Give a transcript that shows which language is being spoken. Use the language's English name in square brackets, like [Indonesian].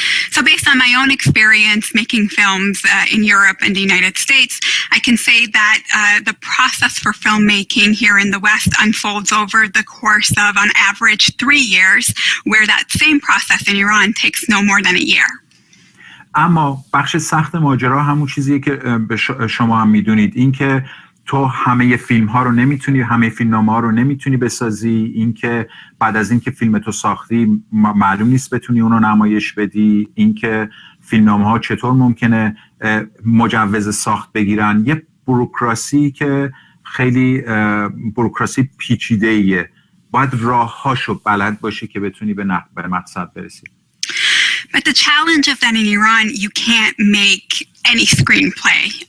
[English] So based on my own experience making films in Europe and the United States, I can say that the process for filmmaking here in the West unfolds over the course of on average 3 years, where that same process in Iran takes no more than a year. [Persian] اما بخش سخت ماجرا همون چیزیه که شما هم میدونید، این که تو همه فیلم ها رو نمیتونی، همه فیلمنامه ها رو نمیتونی بسازی، این که بعد از اینکه فیلم تو ساختی معلوم نیست بتونی اونو نمایش بدی، این که فیلمنامه ها چطور ممکنه مجوز ساخت بگیرن. یه بوروکراسی که خیلی بوروکراسی پیچیده ایه، باید راه‌هاشو بلد باشی که بتونی به مقصد برسی. [English] But the challenge is that in Iran, you can't make any screenplay.